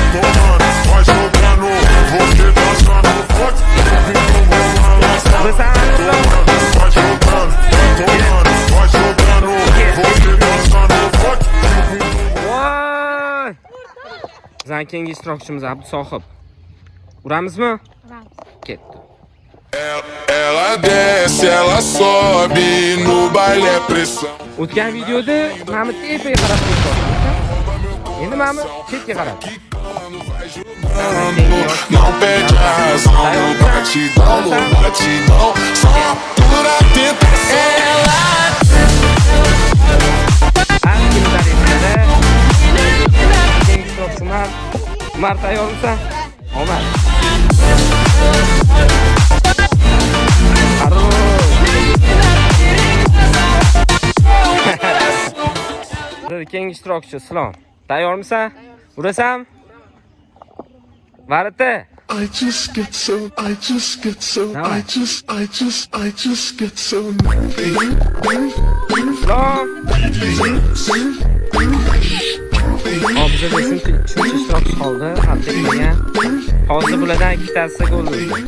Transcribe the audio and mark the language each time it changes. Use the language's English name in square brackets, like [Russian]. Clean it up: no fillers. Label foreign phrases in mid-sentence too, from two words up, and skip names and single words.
[Uzbek] Voy! Bizning keyingi ishtirokchimiz Abdusohib. Uramizmi? Uramiz. Ketdi. [Portuguese] Ela desce, ela sobe, no baile é pressão. [Uzbek] O'tgan videoda mana tepaga qarab turibdi. Endi mana chetga qarab. [Portuguese] Não perde a razão, no batidão, só pura tentação. [Uzbek] Umar tayyormisan? Omad. Keyingi ishtirokchi Islom. Tayyormisan? Urasan? Varita. [English] I just get so [Uzbek] Islom. Hozir uchinchi ishtirokchi qoldi. Haqiqatan hozir bulardan ikkitasi gol urdi.